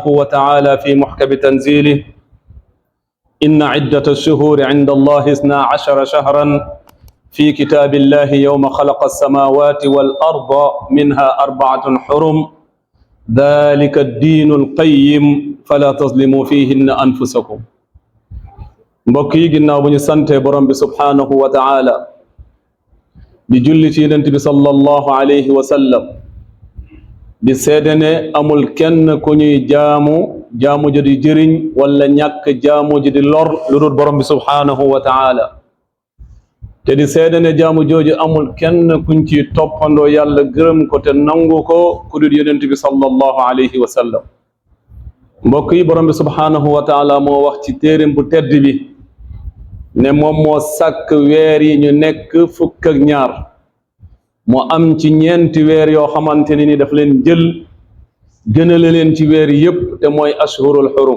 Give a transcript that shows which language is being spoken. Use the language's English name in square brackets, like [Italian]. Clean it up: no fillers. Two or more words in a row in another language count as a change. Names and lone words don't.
[Arabic] وتعالى في محكم تنزيله إن عدة الشهور عند الله 12 شهرا في كتاب الله يوم خلق السماوات والأرض منها 4 حرم ذلك الدين القيم فلا تظلموا فيهن أنفسكم [Wolof] mbokki ginnaaw bu ñu sante borom bi [Arabic] سبحانه وتعالى [Wolof] di julli ci yonent bi [Arabic] صلى الله عليه وسلم [Wolof] di seede ne amul kenn ku ñuy jaamu ji di jëriñ wala ñàkk jaamu ji di lor lu dul borom bi [Arabic] سبحانه وتعالى [Wolof] te di seede ne jaamu jooju amul kenn kuñ ci toppandoo yàlla gërëm ko te nangu ko ku dul yonent bi [Arabic] صلى الله عليه وسلم [Wolof] mbokk yi borom bi [Arabic] سبحانه وتعالى [Wolof] moo wax ci téereem bu tedd bi ne moom moo sàkk weer yi ñu nekk 12 moo am ci ñeenti weer yoo xamante ni daf leen jël gënale leen ci weer yépp te mooy ashhurul